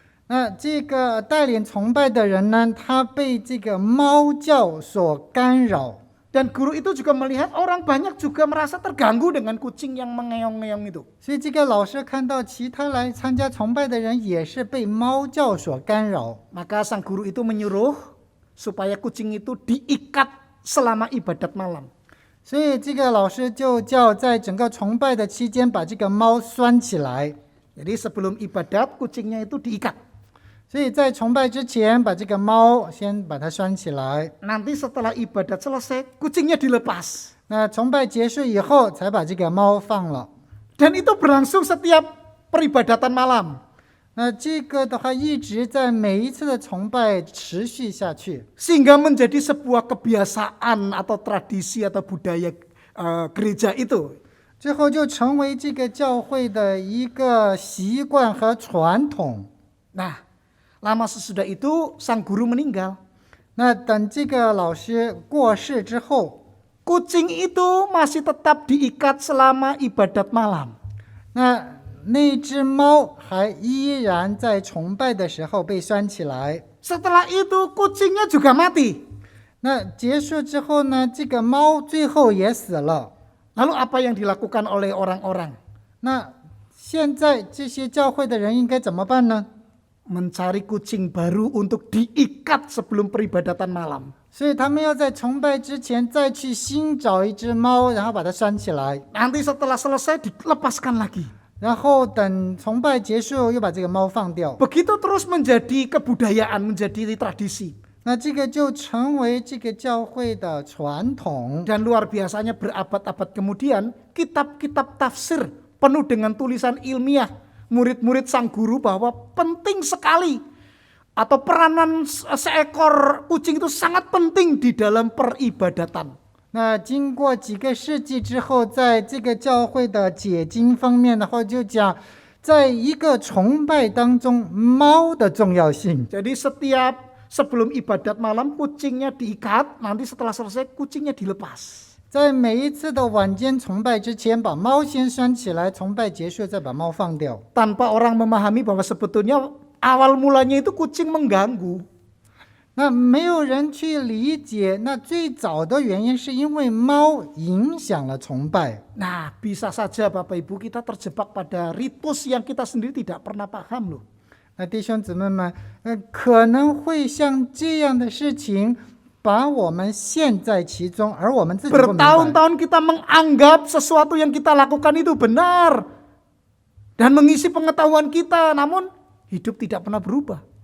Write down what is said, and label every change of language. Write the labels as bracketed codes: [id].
[zh] 那这个带领崇拜的人呢，他被这个猫叫所干扰。 [id] Dan guru itu juga melihat orang banyak juga merasa terganggu dengan kucing yang mengeong-ngeong itu. [zh] 所以这个老师看到其他来参加崇拜的人也是被猫叫所干扰， [id] Maka sang guru itu menyuruh supaya kucing itu diikat selama ibadat malam. [zh] 所以这个老师就叫在整个崇拜的期间把这个猫拴起来。 [id] Jadi sebelum ibadat kucingnya itu diikat. [zh] 所以在崇拜之前把这个猫先把它拴起来， [id] Nanti setelah ibadat selesai kucingnya dilepas. [zh] 那崇拜结束以后才把这个猫放了。 [id] Dan itu berlangsung setiap peribadatan malam. [zh] 那这个的话一直在每一次的崇拜持续下去， [id] Sehingga menjadi sebuah kebiasaan atau tradisi atau budaya gereja itu. [zh] 最后就成为这个教会的一个习惯和传统。 [id] Nah, lama sesudah itu sang guru meninggal. [zh] 那等这个老师过世之后， [id] Kucing itu masih tetap diikat selama ibadat malam. [zh] 那只猫还依然在崇拜的时候被拴起来。 [id] Setelah itu kucingnya juga mati. [zh] 那结束之后呢，这个猫最后也死了。 [id] Lalu apa yang dilakukan oleh orang-orang? [zh] 那现在这些教会的人应该怎么办呢？ [id] Mencari kucing baru untuk diikat sebelum peribadatan malam. [zh] 所以他们要在崇拜之前再去新找一只猫，然后把它拴起来， [id] Nanti setelah selesai dilepaskan lagi. [zh] 然后等崇拜结束又把这个猫放掉。 [id] Begitu terus menjadi kebudayaan, menjadi tradisi. [zh] 那这个就成为这个教会的传统。 [id] Dan luar biasanya berabad-abad kemudian kitab-kitab tafsir penuh dengan tulisan ilmiah murid-murid sang guru bahwa penting sekali atau peranan seekor kucing itu sangat penting di dalam peribadatan. [zh] 那经过几个世纪之后，在这个教会的解经方面的话，就讲在一个崇拜当中，猫的重要性。 [id] Jadi sebelum ibadat malam kucingnya diikat, nanti setelah selesai kucingnya dilepas. [zh] 在每一次的晚间崇拜之前，把猫先拴起来，崇拜结束再把猫放掉。 [id] Tanpa orang memahami bahwa sebetulnya awal mulanya itu kucing mengganggu. [zh] 那没有人去理解，那最早的原因是因为猫影响了崇拜。 [id] Nah, bisa saja Bapak Ibu kita terjebak pada ritus yang kita sendiri tidak pernah paham loh. [zh] 那弟兄姊妹们，可能会像这样的事情，把我们陷在其中，而我们自己不明白。 [id] Bertahun-tahun kita menganggap sesuatu yang kita lakukan itu benar dan mengisi pengetahuan kita, namun hidup tidak pernah berubah.